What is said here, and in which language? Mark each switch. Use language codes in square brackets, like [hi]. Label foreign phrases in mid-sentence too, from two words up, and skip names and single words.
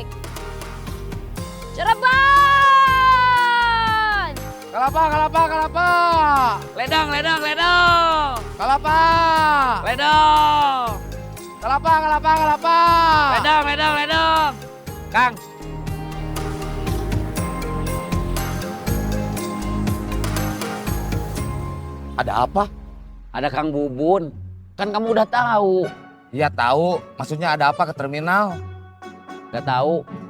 [id] Cirebon. Kelapa, kelapa, kelapa. Ledang, ledang, ledang. Kelapa. Ledang. Kelapa, kelapa, kelapa. Ledang, ledang, ledang. Kang. Ada apa? Ada Kang Bubun. Kan kamu udah tahu. Iya tahu. Maksudnya ada apa ke terminal? Gak tahu.